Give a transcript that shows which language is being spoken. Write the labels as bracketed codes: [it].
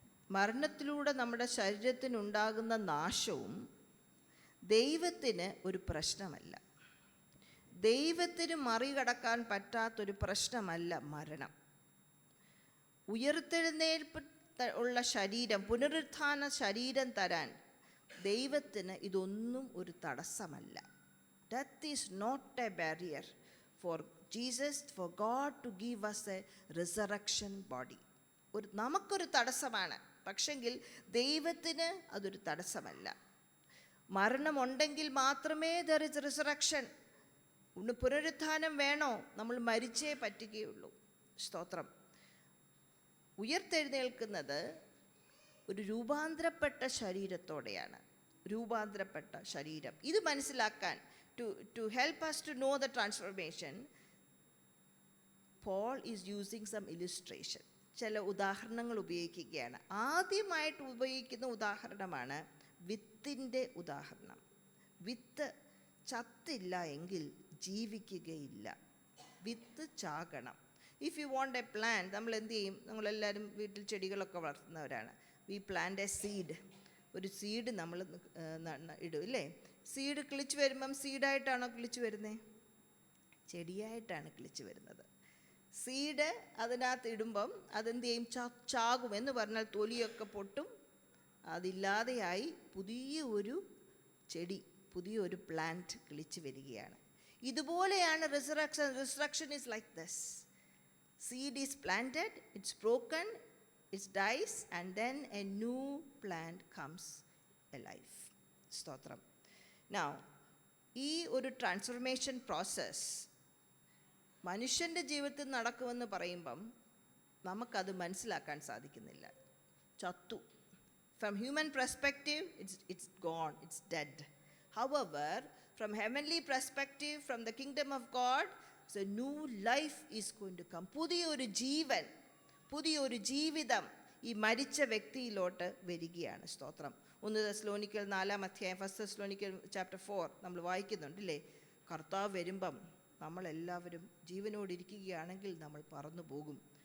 [ml] മരണത്തിലൂടെ നമ്മുടെ ശരീരത്തിനുണ്ടാകുന്ന നാശവും ദൈവത്തിന് ഒരു പ്രശ്നമല്ല. ദൈവത്തിന് മറികടക്കാൻ പറ്റാത്തൊരു പ്രശ്നമല്ല മരണം. ഉയർത്തെഴുന്നേൽപ്പ് ഉള്ള ശരീരം, പുനരുത്ഥാന ശരീരം തരാൻ ദൈവത്തിന് ഇതൊന്നും ഒരു തടസ്സമല്ല. [en] Death is not a barrier for Jesus, for God to give us a resurrection body. [ml] നമുക്കൊരു തടസ്സമാണ്, പക്ഷെങ്കിൽ ദൈവത്തിന് അതൊരു തടസ്സമല്ല. മരണമുണ്ടെങ്കിൽ മാത്രമേ [en] there is resurrection. [ml] പുനരുത്ഥാനം വേണോ? നമ്മൾ മരിച്ചേ പറ്റുകയുള്ളൂ. സ്തോത്രം. ഉയർത്തെഴുന്നേൽക്കുന്നത് ഒരു രൂപാന്തരപ്പെട്ട ശരീരത്തോടെയാണ്. രൂപാന്തരപ്പെട്ട ശരീരം. ഇത് മനസ്സിലാക്കാൻ, [en] to help us to know the transformation, Paul is using some illustration. [ml] ചില ഉദാഹരണങ്ങൾ ഉപയോഗിക്കുകയാണ്. ആദ്യമായിട്ട് ഉപയോഗിക്കുന്ന ഉദാഹരണമാണ് വിത്തിൻ്റെ ഉദാഹരണം. വിത്ത് ചത്തില്ല എങ്കിൽ ജീവിക്കുകയില്ല. വിത്ത് ചാകണം. [en] if you want a plant, [ml] നമ്മൾ എന്ത് ചെയ്യും? നമ്മളെല്ലാവരും വീട്ടിൽ ചെടികളൊക്കെ വളർത്തുന്നവരാണ്. [en] We plant a seed. [ml] ഒരു സീഡ് നമ്മൾ ഇടും, ഇല്ലേ? സീഡ് കിളിച്ച് വരുമ്പം സീഡായിട്ടാണോ കിളിച്ച് വരുന്നത്? ചെടിയായിട്ടാണ് കിളിച്ച് വരുന്നത്. സീഡ് അതിനകത്ത് ഇടുമ്പം അതെന്ത് ചെയ്യും? ചാകും. എന്ന് പറഞ്ഞാൽ തൊലിയൊക്കെ പൊട്ടും, അതില്ലാതെയായി പുതിയ ഒരു ചെടി, പുതിയൊരു പ്ലാന്റ് കിളിച്ച് വരികയാണ്. ഇതുപോലെയാണ് resurrection. [en] Resurrection is like this. Seed is planted, it's broken, it dies, and then a new plant comes alive. [ml] സ്തോത്രം. Now, ഈ ഒരു ട്രാൻസ്ഫോർമേഷൻ പ്രോസസ് മനുഷ്യൻ്റെ ജീവിതത്തിൽ നടക്കുമെന്ന് പറയുമ്പം നമുക്കത് മനസ്സിലാക്കാൻ സാധിക്കുന്നില്ല. ചത്തു. [en] From human perspective, it's gone, it's dead. However, from heavenly perspective, from the kingdom of God, so new life is going to come. [ml] പുതിയൊരു ജീവൻ, പുതിയൊരു ജീവിതം ഈ മരിച്ച വ്യക്തിയിലോട്ട് വരികയാണ്. സ്തോത്രം. 1 തെസ്സലോനിക്കർ 4-ാം അധ്യായം, 1 തെസ്സലോനിക്കർ ചാപ്റ്റർ 4 നമ്മൾ വായിക്കുന്നുണ്ടല്ലേ? കർത്താവ് വരുമ്പം നമ്മളെല്ലാവരും ജീവനോടിരിക്കുകയാണെങ്കിൽ നമ്മൾ പറന്നു പോകും.